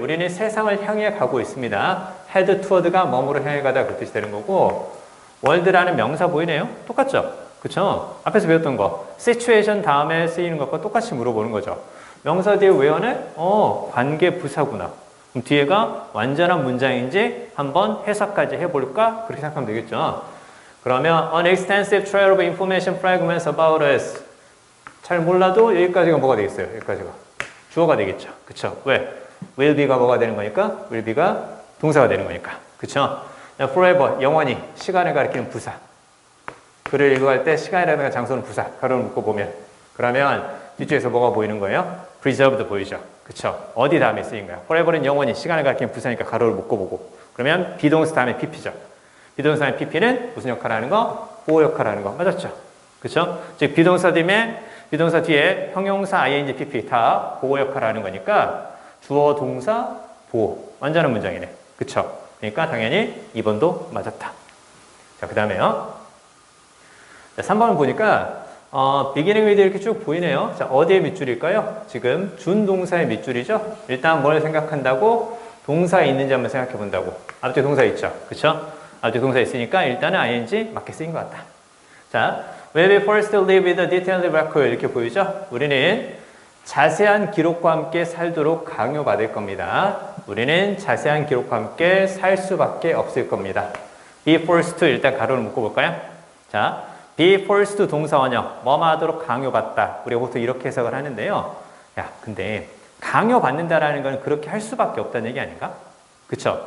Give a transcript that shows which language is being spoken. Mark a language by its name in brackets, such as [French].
[Korean] 우리는 세상을 향해 가고 있습니다. [English] head toward [Korean] 가 뭐뭐로 향해 가다 그 뜻이 되는 거고 world라는 명사 보이네요? 똑같죠? 그쵸? 앞에서 배웠던 거 situation 다음에 쓰이는 것과 똑같이 물어보는 거죠. 명사 뒤에 왜 하네? 관계 부사구나. 그럼 뒤에가 완전한 문장인지 한번 해석까지 해볼까? 그렇게 생각하면 되겠죠. [English] 그러면 an extensive trail of information fragments about us. [Korean] 잘 몰라도 여기까지가 뭐가 되겠어요? 여기까지가 주어가 되겠죠. 그쵸? 왜? [English] will be [Korean] 가 뭐가 되는 거니까? will be가 동사가 되는 거니까. 그쵸? forever, 영원히 시간을 가리키는 부사. 글을 읽어갈 때 시간이라든가 장소는 부사. 가로를 묶어보면 그러면 뒤쪽에서 뭐가 보이는 거예요? preserved 보이죠. 그쵸? 어디 다음에 쓰인 거야? forever는 영원히 시간을 가리키는 부사니까 가로를 묶어보고 그러면 비동사 다음에 pp죠. 비동사 다음에 pp는 무슨 역할을 하는 거? 보호 역할을 하는 거. 맞았죠? 그쵸? 즉 비동사 뒤에 형용사 ing, pp 다 보호 역할을 하는 거니까 주어, 동사, 보호. 완전한 문장이네. 그쵸? 그러니까 당연히 2번도 맞았다. 자, 그 다음에요. 3번을 보니까 [English] beginning with [Korean] 이렇게 쭉 보이네요. 자, 어디에 밑줄일까요? 지금 준동사의 밑줄이죠? 일단 뭘 생각한다고? 동사에 있는지 한번 생각해 본다고. 앞뒤 동사 있죠? 그쵸? 앞뒤 동사 있으니까 일단은 ing 맞게 쓰인 것 같다. [English] 자, we will first live with a detailed record 이렇게 보이죠? [Korean] 우리는 자세한 기록과 함께 살도록 강요받을 겁니다. 우리는 자세한 기록과 함께 살 수밖에 없을 겁니다. [English] be forced to [Korean] 일단 가로를 묶어볼까요? 자, be forced to 동사 원형 뭐뭐 하도록 강요받다. 우리가 보통 이렇게 해석을 하는데요. 야, 근데 강요받는다라는 건 그렇게 할 수밖에 없다는 얘기 아닌가? 그쵸?